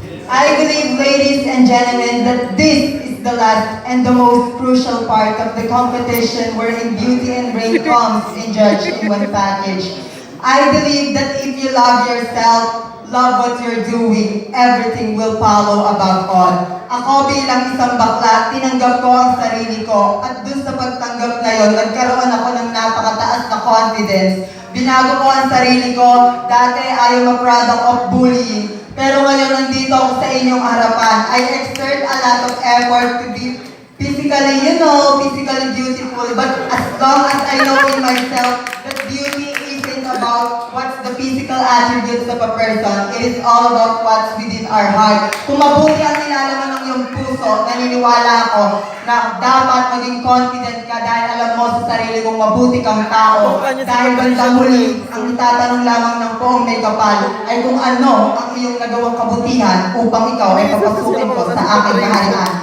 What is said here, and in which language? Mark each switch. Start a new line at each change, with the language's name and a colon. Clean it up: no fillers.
English: I believe, ladies and gentlemen, that this is the last and the most crucial part of the competition wherein beauty and brain comes and judged in one package. I believe that if you love yourself, love what you're doing, everything will follow above all.
Filipino: Ako bilang isang bakla, tinanggap ko ang sarili ko at dun sa pagtanggap na yon, nagkaroon ako ng napakataas na confidence. Binago ko ang sarili ko, dati
English: I am a product of bullying.
Filipino: Pero ngayon nandito ako sa inyong harapan.
English: I exert a lot of effort to be physically beautiful. But as long as I know in myself that beauty isn't about what's the physical attributes of a person, it is all about what's within our heart.
Filipino: Kung mabuti ang nilalaman ng iyong puso, naniniwala ako na dapat maging confident ka dahil alam mo sa sarili kong mabuti kang tao. Dahil bandang huli, ang itatanong lamang ng poong may kapal ay kung ano ang iyong nagawang kabutihan upang ikaw ay papasukin ko sa aking kaharian.